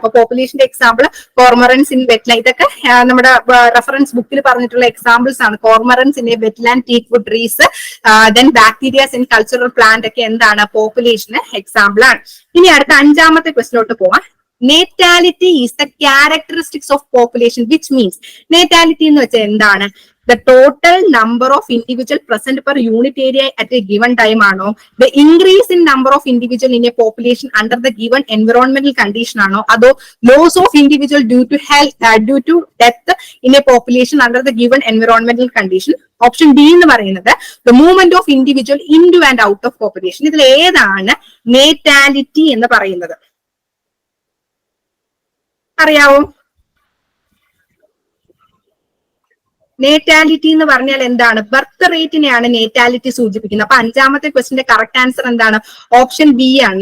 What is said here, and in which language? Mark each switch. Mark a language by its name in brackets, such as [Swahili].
[Malayalam] അപ്പൊ പോപ്പുലേഷന്റെ example കോർമോറൻസ് in wetland, ഇതൊക്കെ നമ്മുടെ റെഫറൻസ് ബുക്കിൽ പറഞ്ഞിട്ടുള്ള എക്സാമ്പിൾസ് ആണ്. [English] cormorants in wetland teakwood trees, then bacterias in cultural plant [Malayalam] ഒക്കെ എന്താണ്? പോപ്പുലേഷന് എക്സാമ്പിൾ ആണ്. ഇനി അടുത്ത 5ാമത്തെ ക്വസ്റ്റിലോട്ട് പോവാം. [English] Natality is the characteristics of population which means. [Malayalam] നേറ്റാലിറ്റി എന്ന് വെച്ചാൽ എന്താണ്? [English] the total number of individual present per unit area at a given time ആണോ, the increase in number of individual in a population under the given environmental condition ആണോ, അതോ loss of individual due to health due to death in a population under the given environmental condition? [Malayalam] Option D എന്ന് പറയുന്നത് [English] the movement of individual into and out of population. [Malayalam] ഇതിൽ ഏതാണ് നേറ്റാലിറ്റി എന്ന് പറയുന്നത്? അറിയാവോ? നേറ്റാലിറ്റി എന്ന് പറഞ്ഞാൽ എന്താണ്? ബർത്ത് റേറ്റിനെയാണ് നേറ്റാലിറ്റി സൂചിപ്പിക്കുന്നത്. അപ്പൊ 5ാമത്തെ ക്വസ്റ്റിന്റെ കറക്റ്റ് ആൻസർ എന്താണ്? ഓപ്ഷൻ ബി ആണ്.